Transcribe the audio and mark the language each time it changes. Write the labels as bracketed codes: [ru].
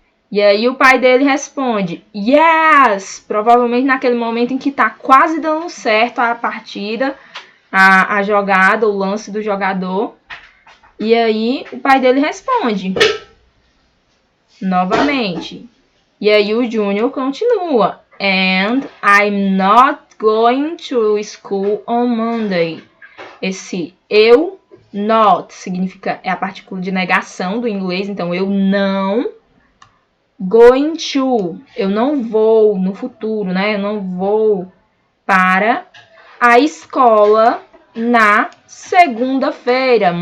[pt] E aí o pai dele responde, [en] yes! [pt] Provavelmente naquele momento em que está quase dando certo a partida, a jogada, o lance do jogador. E aí o pai dele responde novamente. E aí o Júnior continua. [en] And I'm not going to school on Monday. [pt] Esse eu, not, significa, é a partícula de negação do inglês. Então, eu não, [en] going to, [pt] eu não vou no futuro, né? Eu não vou para a escola na segunda-feira.